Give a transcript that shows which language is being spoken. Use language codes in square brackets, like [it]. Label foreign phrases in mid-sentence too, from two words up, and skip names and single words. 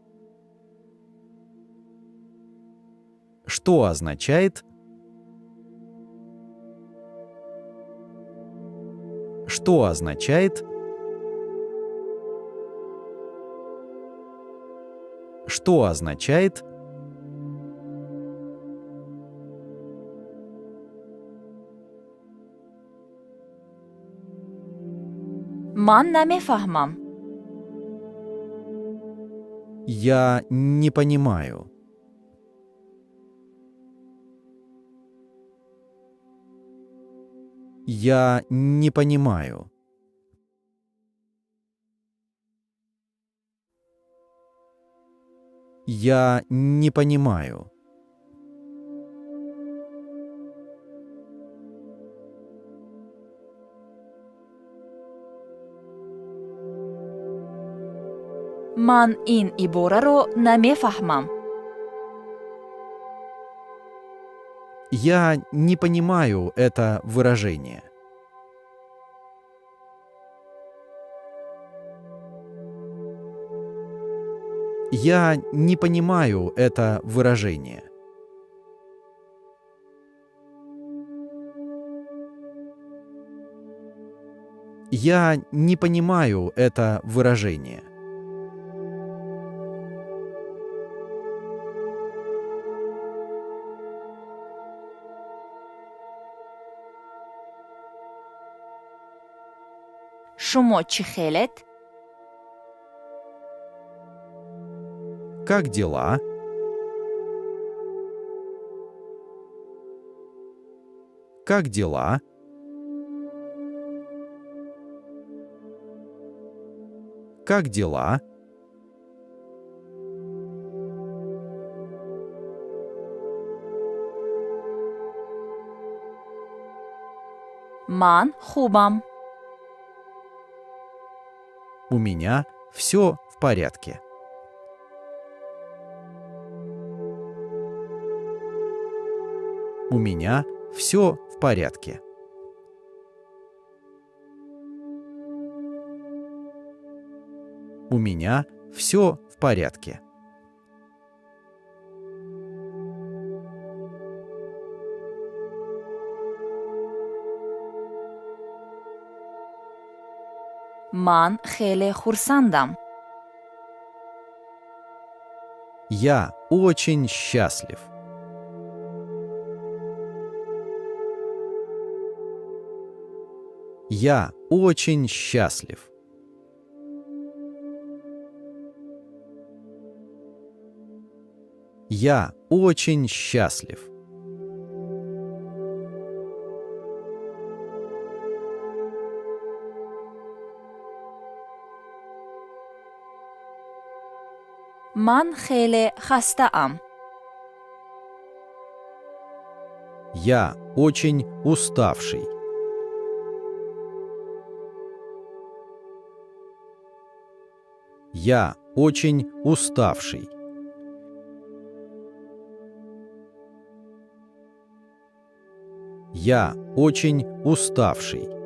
[ru] Что означает? Что означает? Что означает? [tg] ман намефаҳмам. [ru] Я не понимаю. Я не понимаю. Я не понимаю. [tg] ман ин ибораро намефаҳмам. [ru] Я не понимаю это выражение. Я не понимаю это выражение. Я не понимаю это выражение. [tg] шумо чӣ хелед? [ru] Как дела? Как дела? Как дела? [tg] ман хубам. [ru] У меня все в порядке. У меня все в порядке. У меня все в порядке. [tg] ман хеле хурсандам. [ru] Я очень счастлив. Я очень счастлив. Я очень счастлив. [tg] ман хеле хастаам. [ru] Я очень уставший. Я очень уставший. Я очень уставший.